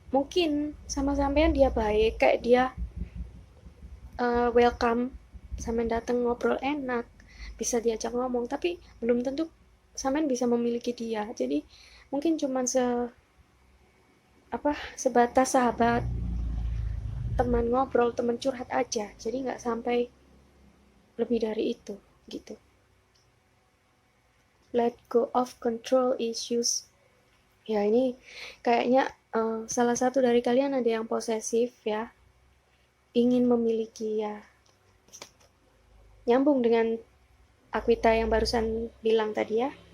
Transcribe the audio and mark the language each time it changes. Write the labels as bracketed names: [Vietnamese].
[Indonesian] Mungkin sama sampean dia baik, kayak dia welcome, sampean datang ngobrol enak, bisa diajak ngomong, tapi belum tentu sampean bisa memiliki dia. Jadi mungkin cuman sebatas sahabat, teman ngobrol, teman curhat aja, jadi nggak sampai lebih dari itu gitu. [English] Let go of control issues. [Indonesian] Ya ini kayaknya salah satu dari kalian ada yang posesif ya, ingin memiliki ya. Nyambung dengan Aquita yang barusan bilang tadi ya.